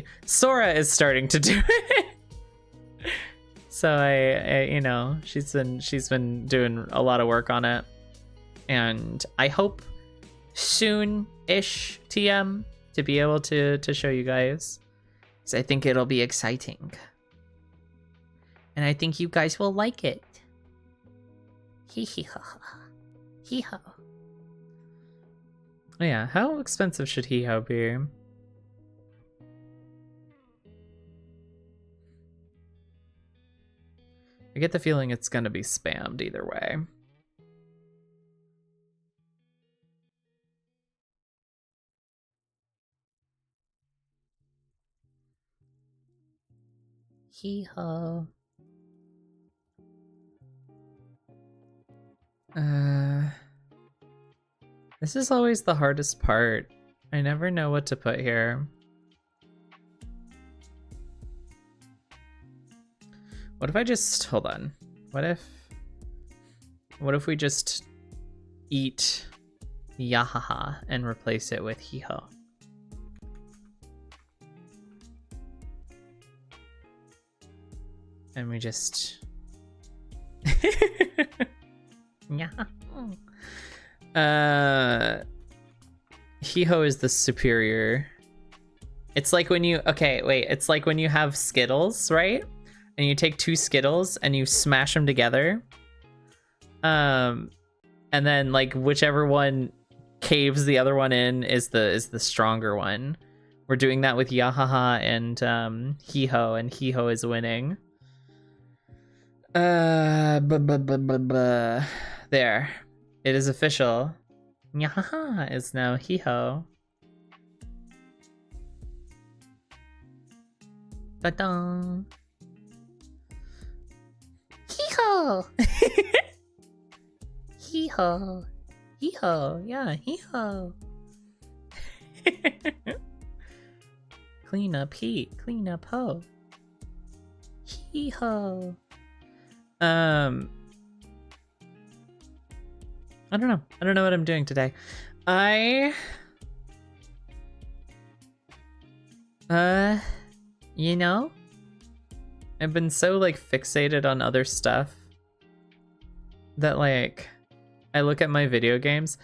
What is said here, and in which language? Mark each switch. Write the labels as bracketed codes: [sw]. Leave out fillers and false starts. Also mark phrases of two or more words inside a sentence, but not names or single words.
[en] Sora is starting to do it. So I you know, she's been doing a lot of work on it. And I hope soon-ish TM to be able to show you guys. Because I think it'll be exciting. And I think you guys will like it. Hee hee ha ha. Hee ho. Oh yeah, how expensive should hee ho be? I get the feeling it's gonna be spammed either way. Hee ho. This is always the hardest part. I never know what to put here. What if I just, hold on. What if we just eat yahaha and replace it with hee-ho? And we just yeah. Hee-ho is the superior. It's like when you, okay, wait, it's like when you have Skittles, right? And you take 2 Skittles and you smash them together. And then like whichever one caves the other one in is the stronger one. We're doing that with Yahaha and Hee-ho, and Hee-ho is winning. There. It is official. Yahaha is now Hee-ho. Ta-da! Hee-ho! Hee-ho. Hee-ho, yeah, hee-ho. Clean up heat, clean up ho. Hee-ho. I don't know. I don't know what I'm doing today. You know, I've been so like fixated on other stuff that like I look at my video games.